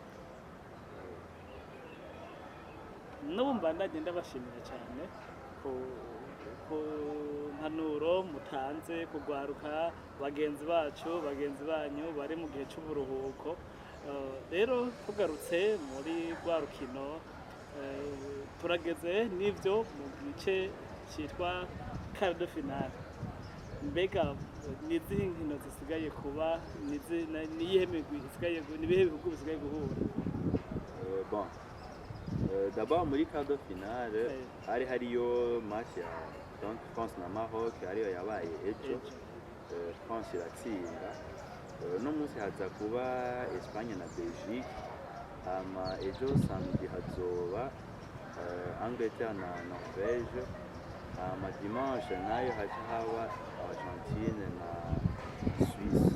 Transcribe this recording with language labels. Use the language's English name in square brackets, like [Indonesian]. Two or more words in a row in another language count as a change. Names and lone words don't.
[Rundi] n'ubu mbandanye ndabashimira cyane ku mpanuro mutanze kugwaruka bagenzi bacu bagenzi banyu bari mu gihe cy'uburuhuko. Rero tugarutse muri rwa rukino turageze n'ibyo mu gice cyitwa [French] quart de finale. [Rundi] Mbega n'izihe nkino zisigaye kuba niyihe migwi isigaye nibihe bihugu bisigaye guhura? [French] Bon, d'abord [Rundi] muri [French] quart de finale [Rundi] hari hariyo match ya donc France na Maroc ariyo yabaye ejo. France iratsinda. No munsi haza kuba Espagne na Belgique, hama ejo samedi hazoba Angleterre na Norvège, hama dimanche nayo haca haba Argentine na Suisse.